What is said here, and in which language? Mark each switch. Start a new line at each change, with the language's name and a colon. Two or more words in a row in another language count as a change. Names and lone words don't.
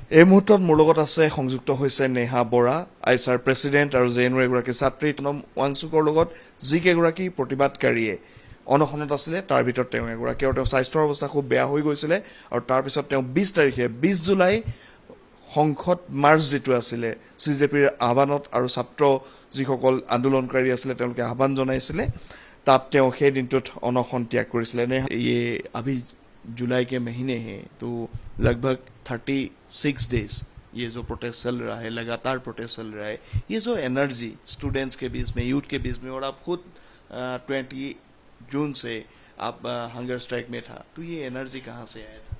Assamese: এই মুহূৰ্তত মোৰ লগত আছে সংযুক্ত হৈছে নেহা বৰা আইচাৰ প্ৰেচিডেণ্ট আৰু জেএনইউৰ এগৰাকী ছাত্ৰী ৱাংচুকৰ লগত যিকেইগৰাকী প্ৰতিবাদকাৰীয়ে অনশনত আছিলে তাৰ ভিতৰত তেওঁ এগৰাকী আৰু তেওঁৰ স্বাস্থ্যৰ অৱস্থা খুব বেয়া হৈ গৈছিলে আৰু তাৰপিছত তেওঁ 20 জুলাই সংসদ মাৰ্চ যিটো আছিলে চিজেপিৰ আহ্বানত আৰু ছাত্ৰ যিসকল আন্দোলনকাৰী আছিলে তেওঁলোকে আহ্বান জনাইছিলে তাত তেওঁ সেই দিনটোত অনশন ত্যাগ কৰিছিলে
Hindi: ये अभी जुलाई के महीने हैं तो लगभग 36 डेज ये जो प्रोटेस्ट चल रहा है लगातार प्रोटेस्ट चल रहा है ये जो एनर्जी स्टूडेंट्स के बीच में यूथ के बीच में और आप खुद 20 जून से आप
English: hunger strike
Hindi: में था तो ये एनर्जी कहाँ से आया था